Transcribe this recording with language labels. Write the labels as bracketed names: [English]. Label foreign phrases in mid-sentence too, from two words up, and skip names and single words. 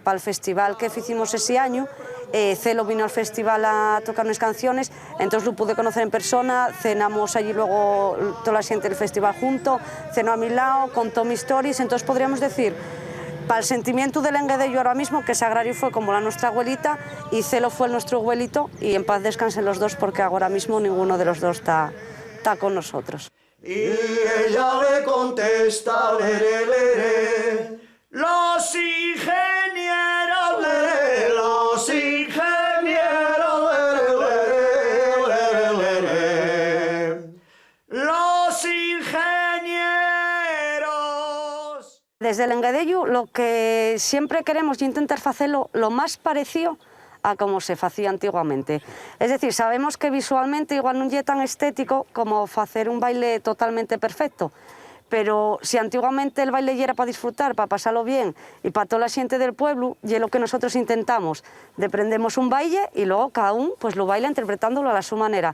[Spanish] para el festival que hicimos ese año, Celo vino al festival a tocar unas canciones, entonces lo pude conocer en persona, cenamos allí luego toda la gente del festival junto, cenó a mi lado, contó mis stories, entonces podríamos decir, para el sentimiento del Enguedello ahora mismo, que Sagrario fue como la nuestra abuelita y Celo fue nuestro abuelito, y en paz descansen los dos porque ahora mismo ninguno de los dos está con nosotros. Y ella le fiesta, lere, lere. Los ingenieros, lere, los ingenieros, lere, lere, lere, lere. Los ingenieros. Desde el Engadello lo que siempre queremos es intentar hacerlo lo más parecido a como se hacía antiguamente. Es decir, sabemos que visualmente igual no es tan estético como hacer un baile totalmente perfecto, pero si antiguamente el baile ya era para disfrutar, para pasarlo bien y para toda la gente del pueblo, y es lo que nosotros intentamos, prendemos un baile y luego cada uno pues lo baila interpretándolo a la su manera.